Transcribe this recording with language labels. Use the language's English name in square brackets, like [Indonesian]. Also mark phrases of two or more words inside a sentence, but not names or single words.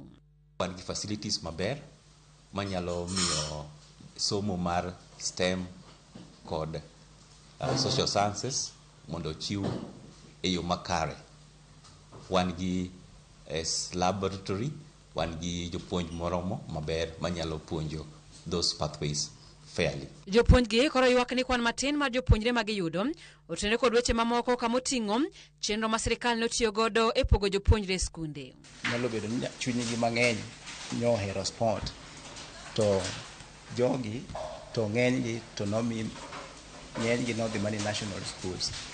[Luo (Kenya and Tanzania)] Wan gi facilities maber manyalo miyo somo mar STEM kod [English] social sciences [Luo (Kenya and Tanzania)] mondo chiw e yo makare. Wan gi laboratory, wan gi jopuonj moromo maber manyalo puonjo [English] those pathways fairly. [Luo (Kenya and Tanzania)] Jopuonjgi koro ywak ni kwan matin mar jopuonjre ma giyudo otenore kod weche mamoko kamoting'o chenro ma sirikal notiyo godo e pogo jopuonjre e skunde. Nyalo bedo ni chunygi mang'eny nyohero sport to jogi to ng'enygi to ng'enygi nodhi mani [English] national schools.